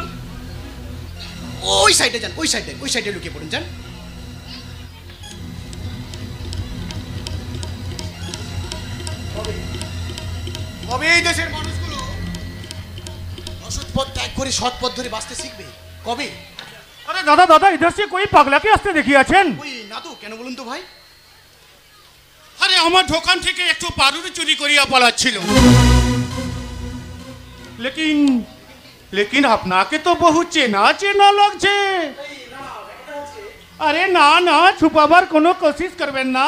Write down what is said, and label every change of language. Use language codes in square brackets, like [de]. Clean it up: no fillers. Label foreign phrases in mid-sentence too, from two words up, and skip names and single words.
[bn] ওই সাইডে যান, ওই সাইডে লুকিয়ে পড়ুন, যান। কবে এই দেশের মানুষগুলো অসৎ পথ ত্যাগ করে সৎ পথ ধরে বাঁচতে শিখবে? কবে? [hi] अरे दादा दादा इधर से कोई पगला के [bn] আসতে দেখি আছেন? ওই না তো, কেন বলুন তো ভাই? আরে আমার দোকান থেকে একটু পাউরুটি চুরি করিয়া পালাচ্ছিল। [hi] लेकिन लेकिन [bn] আপনাকে তো বহু চেনা চেনা লাগছে। अरे না না, ছুপাবার কোনো কোশিশ করবেন না।